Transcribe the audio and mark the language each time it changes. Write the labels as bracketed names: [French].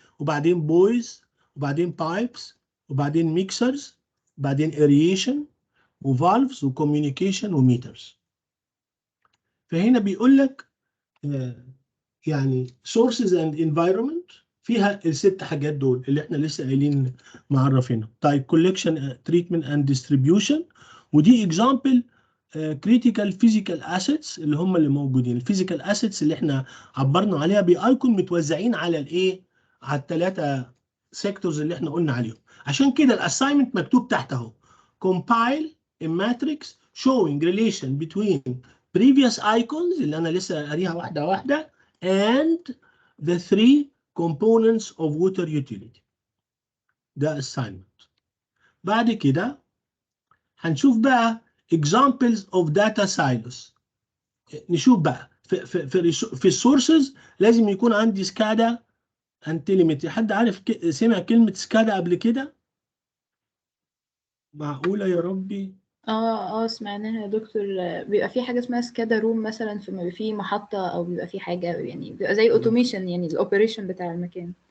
[Arabic] وبعدين بويز، وبعدين بايبس، وبعدين ميكسرز، وبعدين اريشن وفالفز وكوميونيكيشن وميترز. فهنا بيقول لك يعني [English] sources and environment [Arabic] فيها الست حاجات دول اللي احنا لسه قايلين معرفينها. [English] طيب collection treatment and distribution، ودي example critical physical assets [Arabic] اللي هم اللي موجودين. الفيزيكال assets اللي احنا عبرنا عليها بايكون متوزعين على الايه؟ على الثلاثه سيكتورز اللي احنا قلنا عليهم. [English] عشان كده الاساينمنت مكتوب تحت اهو compile a matrix showing relation between previous icons [Arabic] اللي انا لسه قاريها واحده واحده [English] and the three components of water utility. ده assignment. [Arabic] بعد كده هنشوف بقى [English] examples of data silos. [Arabic] نشوف بقى في السورسز لازم يكون عندي سكادا and telemetry. حد عارف سمع كلمة سكادا قبل كده؟ معقولة يا ربي؟ سمعناها يا دكتور. بيبقى في حاجة اسمها سكادا روم مثلا، في محطة أو بيبقى في حاجة، يعني بيبقى زي اوتوميشن، يعني الأوبريشن بتاع المكان.